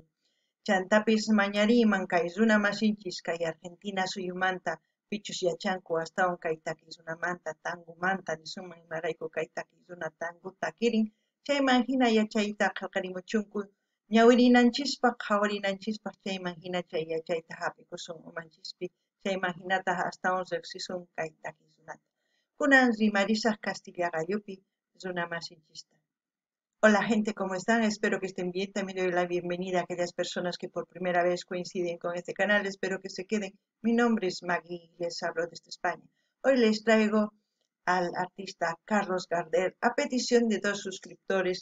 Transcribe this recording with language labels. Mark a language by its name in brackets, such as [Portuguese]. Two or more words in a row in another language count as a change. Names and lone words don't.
[Quechua] Chantapis mañariman kay runa masinchis kay Argentina suyumanta pichus yachanku astawan kay takiy runamanta tangumanta nisunman imarayku kay takiy runa tangu takirin chayman hina yachayta qillqarimuchunku ñawirinanchispa qhawarinanchispaq chayman hina chay yachayta hap'ikusun umanchispi chayman hinataq astawan riqsisun kay takiy runata. Kunan rimarisaq Castilla Gallupi runa masinchista. [Spanish] Hola gente, ¿cómo están? Espero que estén bien. También doy la bienvenida a aquellas personas que por primera vez coinciden con este canal. Espero que se queden. Mi nombre es Maggie y les hablo desde España. Hoy les traigo al artista Carlos Gardel a petición de dos suscriptores.